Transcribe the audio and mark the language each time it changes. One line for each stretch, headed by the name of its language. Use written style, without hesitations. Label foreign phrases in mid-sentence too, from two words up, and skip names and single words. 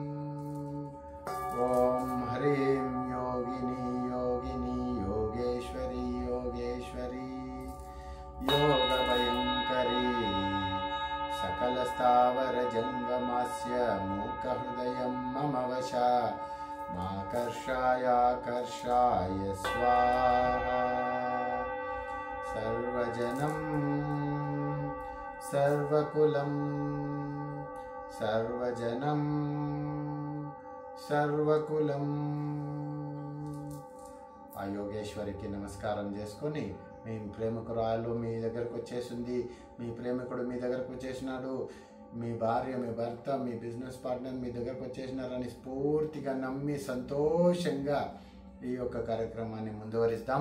Sanskrit: ॐ ह्रीं योगिनी योगिनी योगेश्वरी योगेश्वरी योगभयङ्करी सकलस्थावरजङ्गमस्य मूकहृदयं मम वश माकर्षाय स्वाहा। सर्वजनं सर्वकुलं सर्वजनं सर्वकुలం।
Telugu: ఆ యోగేశ్వరికి నమస్కారం చేసుకొని, మీ ప్రేమికురాలు మీ దగ్గరకు వచ్చేసింది, మీ ప్రేమికుడు మీ దగ్గరకు వచ్చేసినాడు, మీ భార్య మీ భర్త మీ
English: business partner
Telugu: మీ దగ్గరకు వచ్చేసినారని స్ఫూర్తిగా నమ్మి సంతోషంగా ఈ యొక్క కార్యక్రమాన్ని ముందువరిస్తాం.